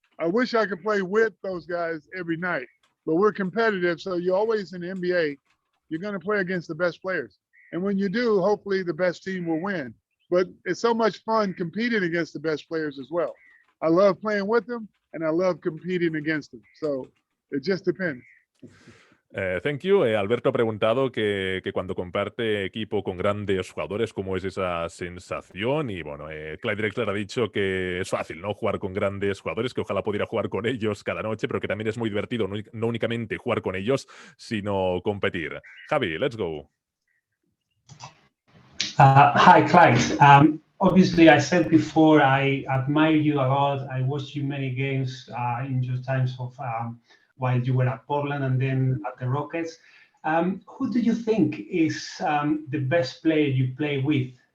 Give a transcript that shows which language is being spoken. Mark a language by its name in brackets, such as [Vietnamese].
[English] I wish I could play with those guys every night, but we're competitive, so you're always in the NBA. You're going to play against the best players, and when you do, hopefully the best team will win. But it's so much fun competing against the best players as well. I love playing with them, and I love competing against them. So it just depends. Thank you. [Spanish] Alberto ha preguntado que cuando comparte equipo con grandes jugadores, ¿cómo es esa sensación? Y bueno, Clyde Drexler ha dicho que es fácil, ¿no? Jugar con grandes jugadores, que ojalá pudiera jugar con ellos cada noche, pero que también es muy divertido no únicamente jugar con ellos, sino competir. [English] Javi, let's go. Hi, Clyde. Obviously, I said before, I admire you a lot. I watched you many games in your times of while you were at Portland and then at the Rockets. Who do you think is the best player you play with?